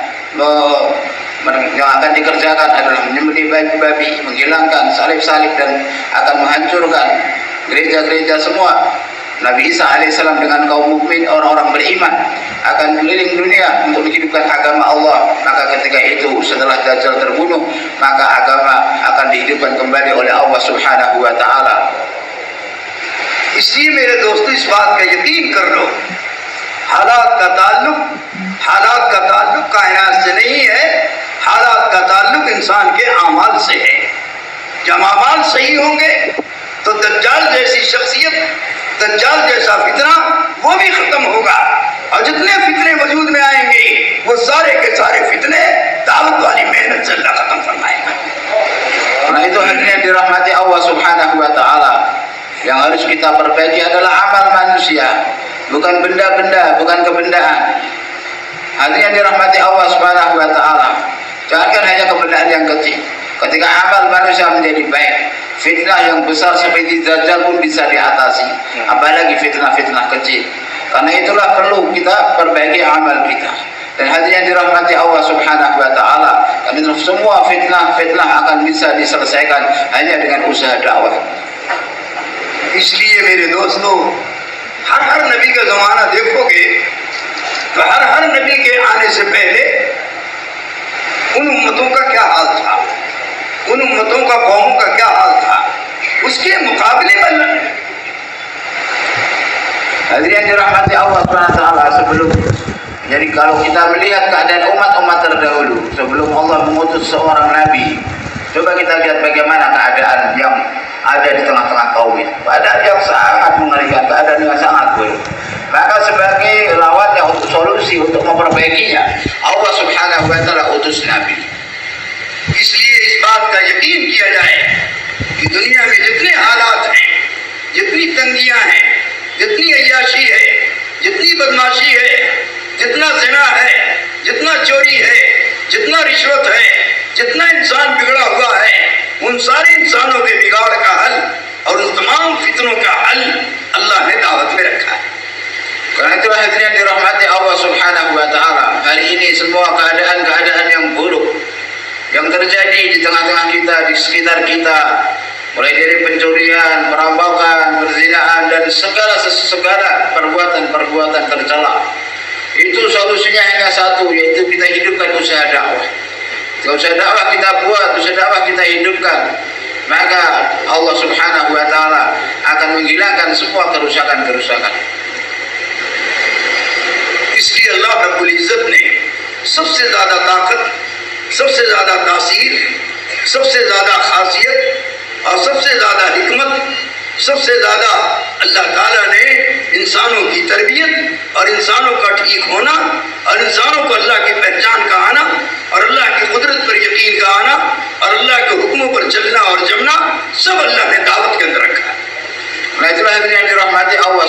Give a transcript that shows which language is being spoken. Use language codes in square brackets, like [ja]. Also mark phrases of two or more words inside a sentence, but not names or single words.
[id] Yang akan dikerjakan adalah menyembelih babi-babi, menghilangkan salib-salib, dan akan menghancurkan gereja-gereja semua. Nabi Isa alaihissalam dengan kaum mukmin, orang-orang beriman, akan keliling dunia untuk menghidupkan agama Allah. Maka ketika itu setelah Dajjal terbunuh, maka agama akan dihidupkan kembali oleh Allah [ar] سبحانه وتعالى. [ur] اس لیے میرے دوستو اس بات کا یقین کر لو، حالات کا تعلق کائنات سے نہیں ہے، حالات کا تعلق انسان کے اعمال سے ہے. جب اعمال صحیح ہوں گے تو دجال جیسی شخصیت، دجال جیسا فتنہ وہ بھی ختم ہوگا، اور جتنے فتنے وجود میں آئیں گے وہ سارے کے سارے فتنے دعوت والی محنت سے اللہ ختم فرمائے گا. [id] Karena itu hadirin dirahmati Allah [ar] سبحانه وتعالى, [id] yang harus kita perbaiki adalah amal manusia, bukan benda-benda, bukan kebendaan. Artinya dirahmati Allah [ar] سبحانه وتعالى, [id] jangankan hanya kebendaan yang kecil. Ketika amal manusia menjadi baik, fitnah yang besar seperti Dajjal pun bisa diatasi, apalagi fitnah-fitnah kecil. Karena itulah perlu kita perbaiki amal kita. Dan hadirin dirahmati Allah [ar] سبحانه وتعالى, [id] karena itu semua fitnah akan bisa diselesaikan hanya dengan usaha dakwah. [ur] اس لیے میرے دوستو، ہر نبی کا زمانہ دیکھو گے تو ہر نبی کے آنے سے پہلے ان امتوں کا کیا حال تھا، ان امتوں کا قوموں کا کیا حال تھا، اس کے مقابلے میں [id] hadirin dirahmati Allah SWT, jadi kalau kita melihat keadaan umat-umat terdahulu sebelum Allah mengutus seorang nabi, coba kita lihat bagaimana keadaan yang ada di tengah-tengah kaum itu. Keadaan yang sangat mengerikan, keadaan yang sangat buruk. Maka sebagai lawannya, untuk solusi, untuk memperbaikinya, Allah [ar] سبحانه وتعالى [id] utus Nabi. [ur] اس لیے اس بات کا یقین کیا جائے کہ دنیا میں جتنے حالات ہیں، جتنی تنگیاں ہیں، جتنی عیاشی ہے، جتنی بدمعاشی ہے، جتنا زنا ہے، جتنا چوری ہے، جتنا رشوت ہے، جتنا انسان بگڑا ہوا ہے، ان سارے انسانوں کے بگاڑ کا حل اور ان تمام فتنوں کا حل اللہ نے دعوت میں رکھا ہے. [id] Karena itulah hadirin dirahmati Allah [ar] سبحانه وتعالى, [id] hari ini semua keadaan-keadaan yang buruk yang terjadi di tengah-tengah kita, di sekitar kita, mulai dari pencurian, perampokan, perzinaan, dan segala perbuatan-perbuatan tercela, itu solusinya hanya satu, yaitu kita hidupkan usaha dakwah. Usaha dakwah kita buat, usaha dakwah kita hidupkan, maka Allah [ar] سبحانه وتعالى [id] akan menghilangkan semua kerusakan-kerusakan. [ur] اس لیے اللہ رب العزت نے سب سے زیادہ طاقت، سب سے زیادہ تاثیر، سب سے زیادہ خاصیت اور سب سے زیادہ حکمت، سب سے زیادہ اللہ تعالیٰ نے انسانوں کی تربیت اور انسانوں کا ٹھیک ہونا اور انسانوں کو اللہ کی پہچان کا آنا اور اللہ کی قدرت پر یقین کا آنا اور اللہ کے حکموں پر چلنا اور جمنا، سب اللہ نے دعوت کے اندر رکھا ہے. [id] Nah itulah yang dirahmati Allah